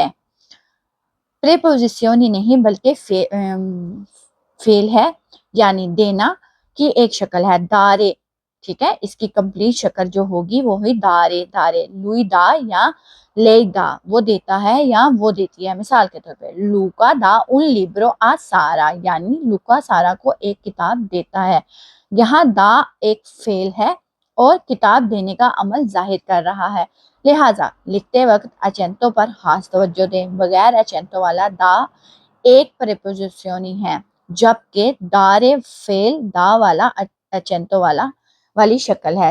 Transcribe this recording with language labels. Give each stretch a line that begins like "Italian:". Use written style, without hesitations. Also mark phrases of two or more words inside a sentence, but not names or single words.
Urdu: پریپوزیشن ہی نہیں بلکہ فعل ہے یعنی دینا کی ایک شکل ہے. دارے ٹھیک ہے، اس کی کمپلیٹ شکل جو ہوگی وہ ہوئی
Italian: dare dare, lui dà o lei dà,
Urdu: وہ دیتا ہے یا وہ دیتی ہے۔ مثال کے طور پہ
Italian: Luca dà un libro a Sara,
Urdu: یعنی لوکا سارا کو ایک کتاب دیتا ہے۔ یہاں دا ایک فعل ہے اور کتاب دینے کا عمل ظاہر کر رہا ہے، لہٰذا لکھتے وقت اچینتو پر خاص توجہ دیں۔ بغیر اچینتو والا دا ایک پریپوزیشن ہے، جبکہ دارے فعل دا والا اچینتو والی شکل ہے۔